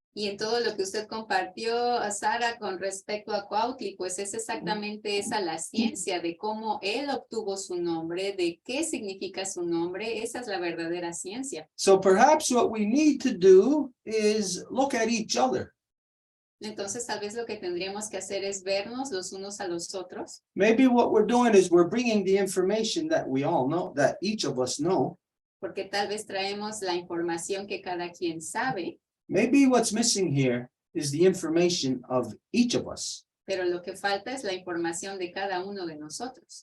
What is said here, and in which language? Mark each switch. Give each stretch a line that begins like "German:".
Spanish: Y en todo lo que usted compartió, Sara, con respecto a Cuautli, pues es exactamente esa la ciencia de cómo él obtuvo su nombre, de qué significa su nombre. Esa es la verdadera ciencia.
English: So perhaps what we need to do is look at each other.
Spanish: Entonces, tal vez lo que tendríamos que hacer es vernos los unos a los otros.
English: Maybe what we're doing is we're bringing the information that we all know, that each of us know.
Spanish: Porque tal vez traemos la información que cada quien sabe.
English: Maybe what's missing here is the information of each of us.
Spanish: Pero lo que falta es la información de cada uno de nosotros.